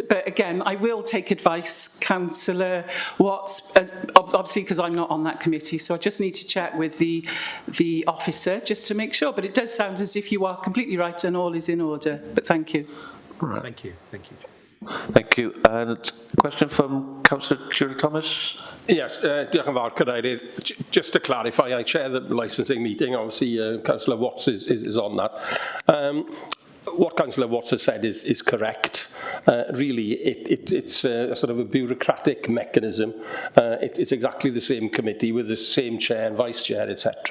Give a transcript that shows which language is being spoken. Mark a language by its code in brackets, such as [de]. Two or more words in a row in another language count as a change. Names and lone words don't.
[en] But again, I will take advice, Councillor Watts, obviously because I'm not on that committee. So I just need to check with the officer just to make sure. But it does sound as if you are completely right and all is in order. But thank you. Right. Thank you. Thank you. Thank you. And a question from Councillor Tudor Thomas? Yes, [cy] diolch yn fawr, Cadeirydd. [en] Just to clarify, I chair the licensing meeting. Obviously, Councillor Watts is on that. What Councillor Watts has said is correct. Really, it's a sort of a bureaucratic mechanism. It's exactly the same committee with the same chair and vice chair, etc.